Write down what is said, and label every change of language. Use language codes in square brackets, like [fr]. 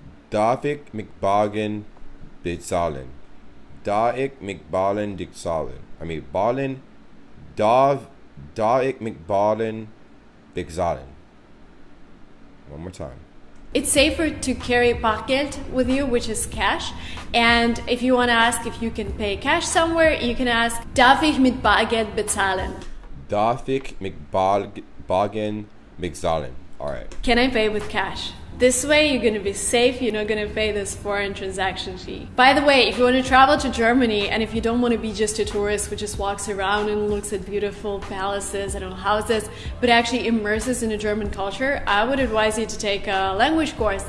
[de] Darf ich mit Bargeld bezahlen? Darf ich mit Bargeld bezahlen? [en] I mean, [de] Bargeld. Darf ich mit Bargeld bezahlen? [en] One more time. It's safer to carry Bargeld with you, which is cash. And if you want to ask if you can pay cash somewhere, you can ask, [de] "Darf ich mit Bargeld bezahlen?" Darf ich mit Bargeld bezahlen? [en] Alright. Can I pay with cash? This way you're going to be safe, you're not going to pay this foreign transaction fee. By the way, if you want to travel to Germany and if you don't want to be just a tourist who just walks around and looks at beautiful palaces and houses, but actually immerses in a German culture, I would advise you to take a language course.